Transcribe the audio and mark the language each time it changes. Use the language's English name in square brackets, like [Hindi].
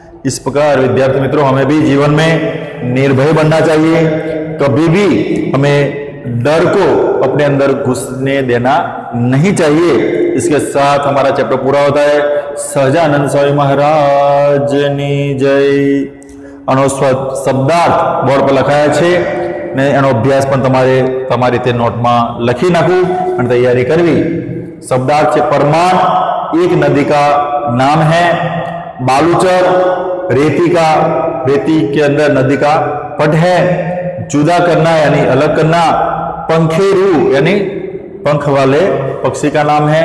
[Hindi] इस प्रकार विद्यार्थी मित्रों, हमें भी जीवन में निर्भय बनना चाहिए। कभी भी हमें डर को अपने अंदर घुसने देना नहीं चाहिए। इसके साथ हमारा चैप्टर पूरा होता है। सहजानंद स्वामी महाराज [Gujarati] ની જય। આનો શબ્દાર્થ બોર્ડ પર લખાયા છે ને એનો અભ્યાસ પણ તમારી રીતે નોટમાં લખી નાખવું અને તૈયારી કરવી। શબ્દાર્થ છે પરમાન, [Hindi] एक नदी का नाम है। बालूचर रेती के अंदर नदी का पट है। जुदा करना यानी अलग करना। पंखेरू यानी पंख वाले पक्षी का नाम है।